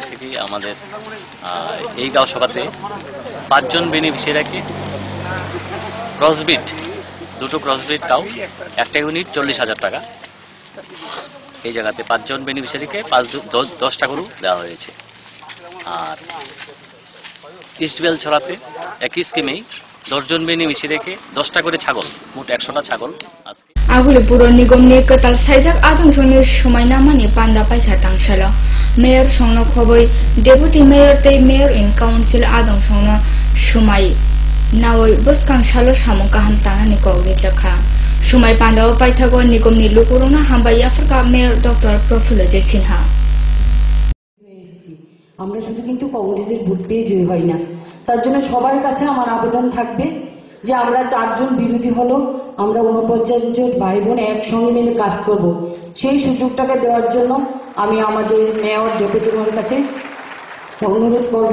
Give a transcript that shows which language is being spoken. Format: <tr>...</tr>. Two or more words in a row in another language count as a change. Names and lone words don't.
<bn>থেকে আমাদের এই গাঁও সভাতে 5 জন বেনিফিশিয়ারিকে ক্রসবিট দুটো</bn> <en>crossbred cow</en> <bn>একটা ইউনিট 40,000 টাকা এই জায়গাতে 5 জন বেনিফিশিয়ারিকে 10টা গরু দেওয়া হয়েছে। আর ইস্টবেল ছড়াতে একই স্কিমেই 10 জন বেনিফিশিয়ারিকে 10টা করে ছাগল, মোট 100টা ছাগল আজকে</bn> <trp>Aguli puro nigom ni ketal saijak adang soni sumaina mani panda paikha tangsala mayor songno khoboi</trp> <en>deputy mayor</en> <trp>tei</trp> <en>mayor in council</en> <trp>adang songno sumai nawoi boskang salo samung kaham tanani kogri jakha sumai panda o paithago nigom ni lukuruna hambai afrika mayor dr profulo Sinha</trp> <bn>আমরা শুধু কিন্তু কংগ্রেসের ভোট পেয়ে জয়ী হই না, তার জন্য সবার কাছে আমার আবেদন থাকবে যে আমরা 4 জন বিরোধী হলো আমরা 49 জন ভাই বোন একসঙ্গে মিলে কাজ করব। সেই সুযোগটাকে দেওয়ার জন্য আমি আমাদের মেয়র ডেপুটি মেয়রের কাছে অনুরোধ করব।</bn>